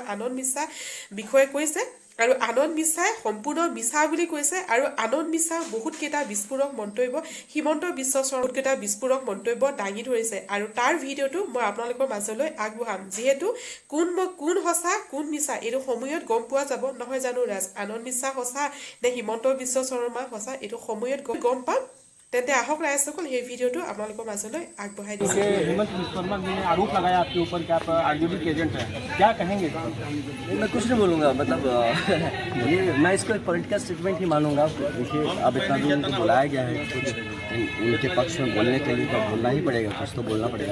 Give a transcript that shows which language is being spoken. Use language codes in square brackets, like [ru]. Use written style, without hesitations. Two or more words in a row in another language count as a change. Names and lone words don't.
[as] আনন্দ মিশ্ৰা বিষয়ে কৈছে আৰু আনন্দ মিশ্ৰাই সম্পূৰ্ণ মিছা বুলি কৈছে আৰু আনন্দ মিশ্ৰাৰ বহুতকেইটা বিস্ফোৰক মন্তব্য হিমন্ত বিশ্ব শৰ্মাৰ বহুতকেইটা বিস্ফোৰক মন্তব্য দাঙি ধৰিছে আৰু তাৰ ভিডিঅ'টো মই আপোনালোকৰ মাজলৈ আগবঢ়াম যিহেতু কোন সঁচা কোন মিছা এইটো সময়ত গম পোৱা যাব নহয় জানো ৰাজ আনন্দ মিশ্ৰা সঁচা নে হিমন্ত বিশ্ব শৰ্মা সঁচা এইটো সময়ত গম পাম तेंते आहक रायसकल हे वीडियोটো আপোনালোকৰ মাজলৈ আগবঢ়াই দিছে [hi] हेमंत बिस्वा शर्मा ने आरोप लगाया आपके ऊपर कि आप आरजेडी के एजेंट हैं क्या कहेंगे मैं कुछ नहीं बोलूँगा मतलब ये मैं इसको एक [en] political statement [hi] ही मानूंगा। देखिए अब इतना दूर उनको बुलाया गया है कुछ उनके पक्ष में बोलने के लिए तो बोलना ही पड़ेगा, कुछ तो बोलना पड़ेगा।